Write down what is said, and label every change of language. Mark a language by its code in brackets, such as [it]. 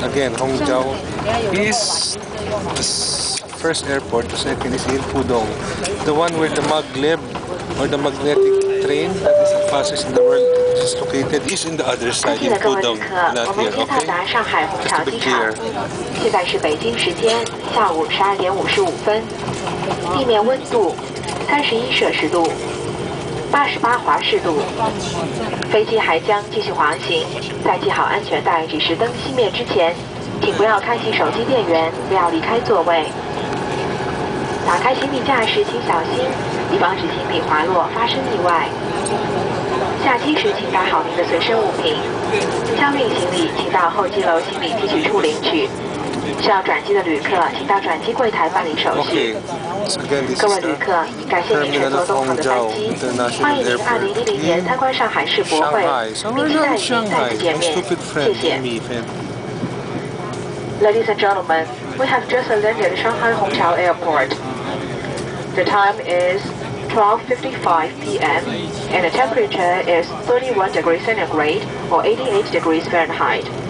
[en] Again, Hongchiao is the first airport, the second is in Pudong. The one where the maglev or the magnetic train that is the fastest in the world is located is in the other side in Pudong, not here, okay? Just to be clear. [zh] 现在是北京时间下午12点55分，地面温度31摄氏度。 88华氏度，飞机还将继续航行。在系好安全带、指示灯熄灭之前，请不要开启手机电源，不要离开座位。打开行李架时请小心，以防止行李滑落发生意外。下机时请带好您的随身物品。相运行李请到候机楼行李提取处领取。需要转机的旅客，请到转机柜台办理手续。各位旅客，感谢您乘坐东航的班机，欢迎您2010年参观上海世博会，并期待您再次见面。谢谢。 [en] Ladies and gentlemen, we have just landed Shanghai Hongqiao Airport. The time is 12:55 p.m. and the temperature is 31 degrees centigrade or 88 degrees Fahrenheit.